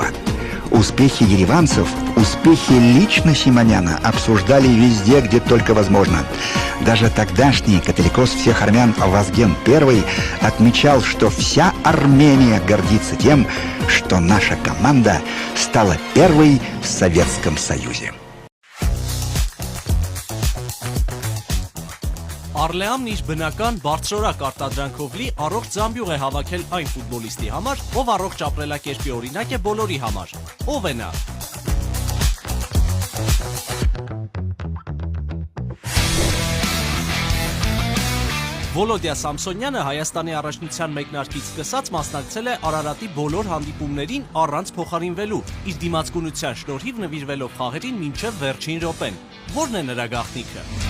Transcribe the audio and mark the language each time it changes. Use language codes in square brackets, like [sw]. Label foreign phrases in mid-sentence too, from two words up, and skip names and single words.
[ru] Успехи ереванцев, успехи лично Симоняна обсуждали везде, где только возможно. Даже тогдашний католикос всех армян Вазген I отмечал, что вся Армения гордится тем, что наша команда стала первой в Советском Союзе. [hy] Արլեամն իր բնական բարձրորակ արտադրանքով լի առողջ զամբյուղ է հավաքել այն ֆուտբոլիստի համար, ով առողջ ապրելակերպի օրինակ է բոլորի համար։ Ով է նա։ Վոլոդիա Սամսոնյանը Հայաստանի առաջնության մեկնարկից սկսած մասնակցել է Արարատի բոլոր հանդիպումներին առանց փոխարինվելու, իր դիմացկունության շնորհիվ նվիրվելով խաղերին մինչև վերջին րոպեն։ Որն է նրա գաղտնիքը։